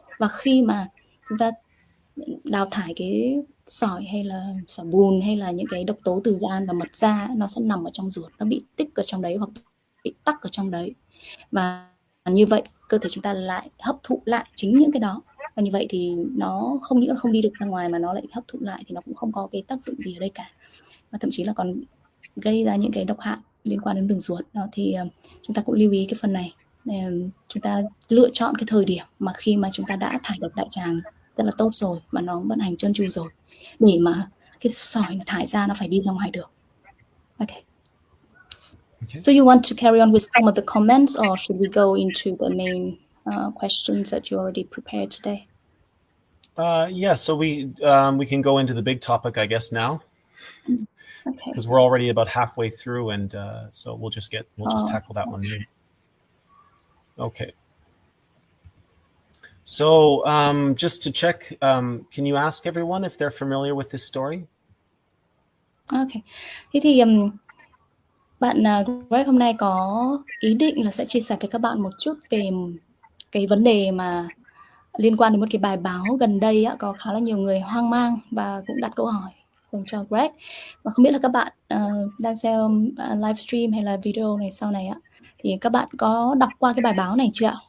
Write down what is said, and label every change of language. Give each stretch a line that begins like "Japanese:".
Vietnamese: Và khi mà chúng ta đào thải cái sỏi hay là sỏi bùn hay là những cái độc tố từ gan và mật ra, nó sẽ nằm ở trong ruột, nó bị tích ở trong đấy hoặc bị tắc ở trong đấy, và như vậy cơ thể chúng ta lại hấp thụ lại chính những cái đó, và như vậy thì nó không những là không đi được ra ngoài mà nó lại hấp thụ lại, thì nó cũng không có cái tác dụng gì ở đây cả, và thậm chí là còn gây ra những cái độc hại liên quan đến đường ruột đó. Thì chúng ta cũng lưu ý cái phần này, chúng ta lựa chọn cái thời điểm mà khi mà chúng ta đã thải độc đại tràng rất là tốt rồi và nó vận hành trơn tru rồi, để mà cái sỏi nó thải ra nó phải đi ra ngoài được.
English: Okay. So you want to carry on with some of the comments, or should we go into the main questions that you already prepared today? Yeah, so we can go into the big topic, I guess, now. Okay. Because we're already about halfway through, and so we'll just tackle that one. Okay. So just to check, can you ask everyone if they're familiar with this story? Okay.
Vietnamese: Thế thì bạn Greg hôm nay có ý định là sẽ chia sẻ với các bạn một chút về cái vấn đề mà liên quan đến một cái bài báo gần đây á, có khá là nhiều người hoang mang và cũng đặt câu hỏi dành cho Greg. Và không biết là các bạn đang xem livestream hay là video này sau này á, thì các bạn có đọc qua cái bài báo này chưa ạ?